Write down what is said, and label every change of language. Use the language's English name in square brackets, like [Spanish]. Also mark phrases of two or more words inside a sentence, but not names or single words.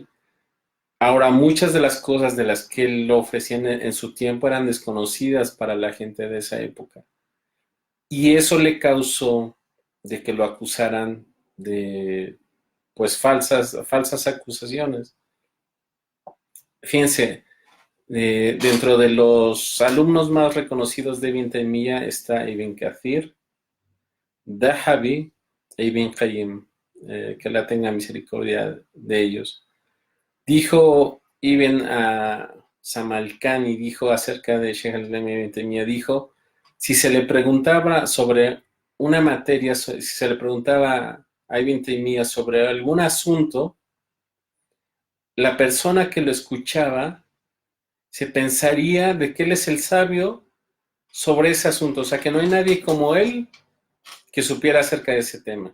[Spanish] Ahora, muchas de las cosas de las que él ofrecía en su tiempo eran desconocidas para la gente de esa época, y eso le causó de que lo acusaran de pues falsas acusaciones. Fíjense, dentro de los alumnos más reconocidos de Ibn Taymiyya está Ibn Kathir, Dahabi e Ibn Qayyim, que la tenga misericordia de ellos. Dijo Ibn Samarkand, dijo acerca de Sheikh al-Islam Ibn Taymiyya, dijo, si se le preguntaba sobre una materia, si se le preguntaba a Ibn Taymiyya sobre algún asunto, la persona que lo escuchaba se pensaría de que él es el sabio sobre ese asunto, o sea que no hay nadie como él que supiera acerca de ese tema.